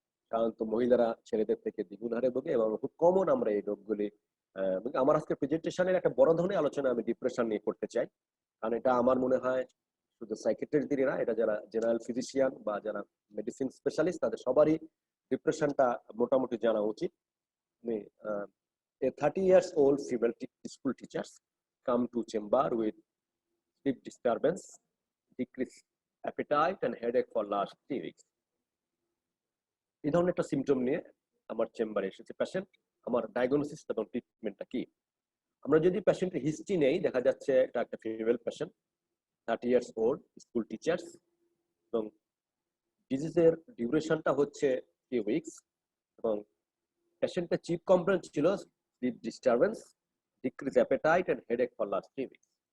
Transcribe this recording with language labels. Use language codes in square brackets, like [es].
[bn] সাধারণত মহিলারা ছেলেদের থেকে দ্বিগুণ হারে ভোগে এবং খুব কমন আমরা এই রোগগুলি। আমার আজকে প্রেজেন্টেশনের একটা বড় ধরনের আলোচনা আমি ডিপ্রেশন নিয়ে করতে চাই, কারণ এটা আমার মনে হয় শুধু সাইকিয়াট্রিস্টদেরই না, এটা যারা জেনারেল ফিজিশিয়ান বা যারা মেডিসিন স্পেশালিস্ট তাদের সবারই ডিপ্রেশনটা মোটামুটি জানা উচিত। [en] A 30 years old female school teachers come to chamber with sleep disturbance, decreased appetite and headache for last 3 weeks. [bn] এই ধরনের একটা সিমটম নিয়ে আমার চেম্বারে এসেছে পেশেন্ট। আমার ডায়াগনোসিস এবং ট্রিটমেন্টটা কি? আমরা যদি পেশেন্টের হিস্ট্রি নেই, দেখা যাচ্ছে এটা একটা female patient, [en] 30 years old, [bn] school teachers, এবং ডিজিজের ডিউরেশনটা হচ্ছে 3 weeks, এবং পেশেন্টের চিফ কমপ্লেইন্ট ছিল [en] Sleep disturbance, decrease appetite and headache for last 3 weeks।